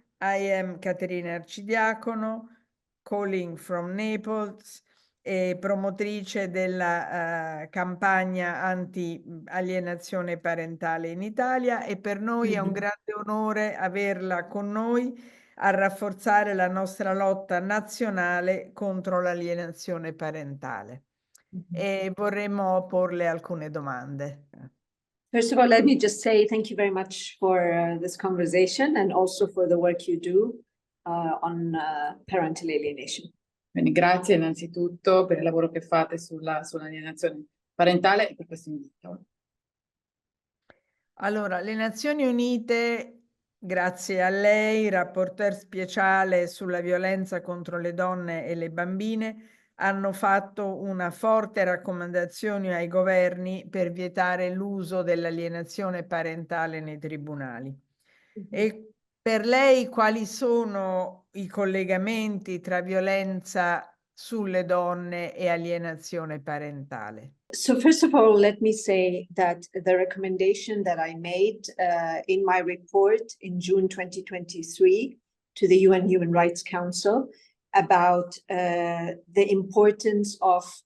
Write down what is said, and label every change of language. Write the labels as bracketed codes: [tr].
[en] I am Caterina Arcidiacono, calling from Naples, [it] e promotrice della campagna anti-alienazione parentale in Italia, e per noi è un grande onore averla con noi a rafforzare la nostra lotta nazionale contro l'alienazione parentale. E vorremmo porle alcune domande. [en] First of all, let me just say thank you very much for this conversation and also for the work you do on parental alienation. [it] Quindi grazie innanzitutto per il lavoro che fate sull'alienazione parentale e per questo invito. Allora, le Nazioni Unite, grazie a lei, rapporteur speciale sulla violenza contro le donne e le bambine, hanno fatto una forte raccomandazione ai governi per vietare l'uso dell'alienazione parentale nei tribunali. E per lei quali sono i collegamenti tra violenza sulle donne e alienazione parentale? [en] So first of all, let me say that the recommendation that I made in my report in June 2023 to the UN Human Rights Council about the importance of